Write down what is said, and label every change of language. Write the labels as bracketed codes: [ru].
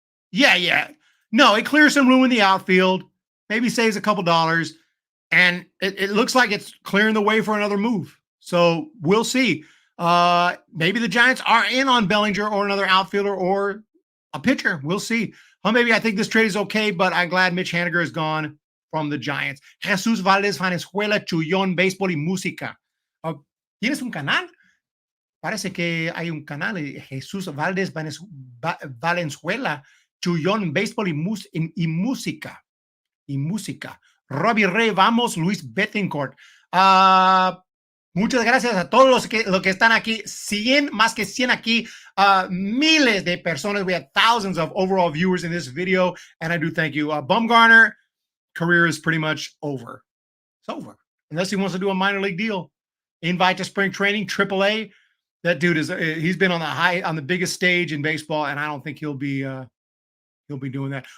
[en] Yeah. No, it clears some room in the outfield. Maybe saves a couple dollars. And it looks like it's clearing the way for another move. So we'll see. Maybe the Giants are in on Bellinger or another outfielder or a pitcher. We'll see. Maybe I think this trade is okay, but I'm glad Mitch Haniger is gone from the Giants. [es] Jesús Valdez Valenzuela, Chullón, Béisbol y Música. ¿Tienes un canal? Parece que hay un canal. Jesús Valdez Valenzuela, Chullón, Béisbol y Música. Y Música. Robbie Ray, vamos. Luis Bettencourt. Muchas gracias a todos los que están aquí. 100, más que 100 aquí. Miles de personas. [en] We had thousands of overall viewers in this video. And I do thank you. Bumgarner, career is pretty much over. It's over. Unless he wants to do a minor league deal. Invite to spring training, AAA. That dude he's been on the biggest stage in baseball, and I don't think he'll be doing that.